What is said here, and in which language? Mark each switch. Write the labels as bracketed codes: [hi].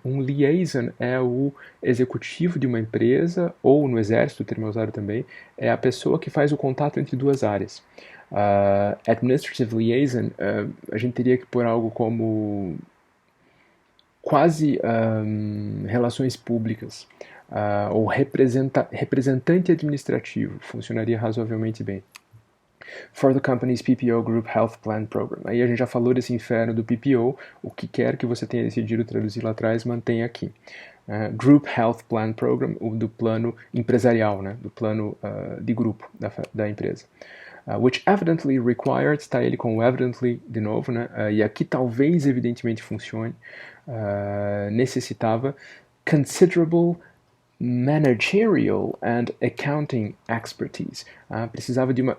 [pt] Um liaison é o executivo de uma empresa, ou no exército, o termo é usado também, é a pessoa que faz o contato entre 2 áreas. Administrative Liaison, a gente teria que pôr algo como quase relações públicas, ou representante administrativo, funcionaria razoavelmente bem. [en] For the company's PPO Group Health Plan Program. [pt] Aí a gente já falou desse inferno do PPO, o que quer que você tenha decidido traduzir lá atrás, mantém aqui. Group Health Plan Program, o do plano empresarial, né, do plano de grupo da empresa. [en] Which evidently required, [pt] está ele com o evidently de novo, né, e aqui talvez evidentemente funcione, necessitava [en] considerable managerial and accounting expertise. [pt] Precisava de uma...